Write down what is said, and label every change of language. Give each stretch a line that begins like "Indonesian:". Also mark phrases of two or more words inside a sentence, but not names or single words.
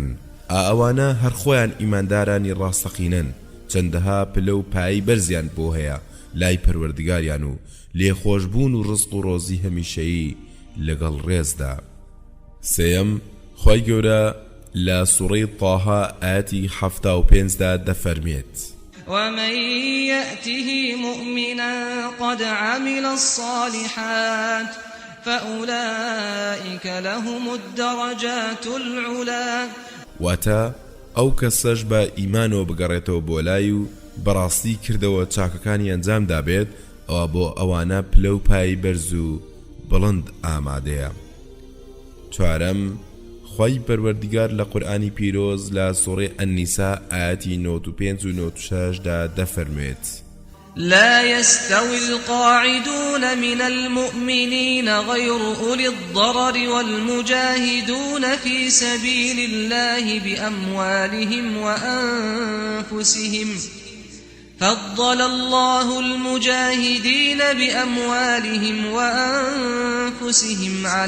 Central Kurdish: ئەوانە هەر خۆیان ئیماندارانی ڕاستەقینن، چەندەها پلە و پایی بەرزیان بۆ هەیە لای پەروەردگاریان و لێخۆشبوون و ڕزق و ڕۆزی هەمیشەیی لەگەڵ ڕێزدا. سێەم خوای گەورە لە سوڕەی طاها ئاەتی 75دا دەفەرمێت
Arabic: ومن يأته مؤمنا قد عمل الصالحات فأولئك لهم الدرجات العلا.
Central Kurdish: واتە ئەو کەسەش بە ئیمانەوە بگەڕێتەوە بۆ لای و بەڕاستی کردەوە چاکەکانی ئەنجامدا بێت ئەوە بۆ ئەوانە پلە و پایی بەرز و بڵند ئامادەیە. چوارەم خوای پەروەردگار لە قورئانی پیرۆز لە سوڕەی ئەنیسا ئاەتی 95 و 96دا دەفەرمێت
Arabic: لا يستوي القاعدون من المؤمنين غير أولي الضرر والمجاهدون في سبيل الله بأموالهم وأنفسهم فضل الله المجاهدين بأموالهم وأنفسهم على